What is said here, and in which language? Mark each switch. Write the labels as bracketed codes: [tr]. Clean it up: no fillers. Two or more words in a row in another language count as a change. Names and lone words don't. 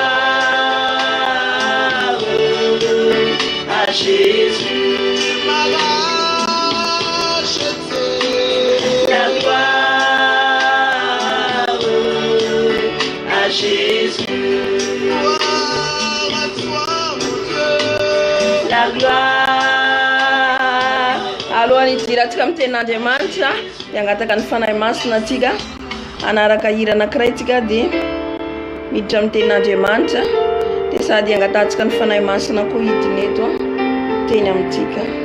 [fr] gloire à Jésus, la gloire à Jésus, la gloire. [mg] Alohan'ny idiratsika amin'ny tenin'Andriamanitra dia hangataka ny fanahy masina atsika anaraka hira anankiray tsika dia miditra amin'ny tenin'Andriamanitra dia sady hangatantsika ny fanahy masina koa hidiny eto teny amintsika.